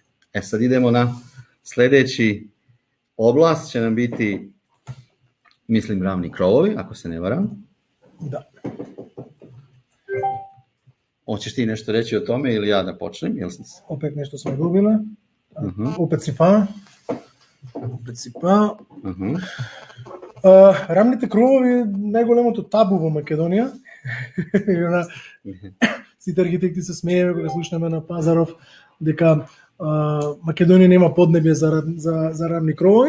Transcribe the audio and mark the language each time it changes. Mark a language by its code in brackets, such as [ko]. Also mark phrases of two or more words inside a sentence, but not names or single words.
[sr] Sad idemo na sljedeći oblast, će nam biti, mislim, ravni krovovi, ako se ne varam. Da. Hoćeš ti nešto reći o tome ili ja da počnem? Opet nešto smo dobili. Opet si pa. [mk] Рамните кровови најголемото табу во Македонија. Сите архитекти се смееме кога слушнеме на Пазаров дека Македонија нема поднебје за рамни кровови.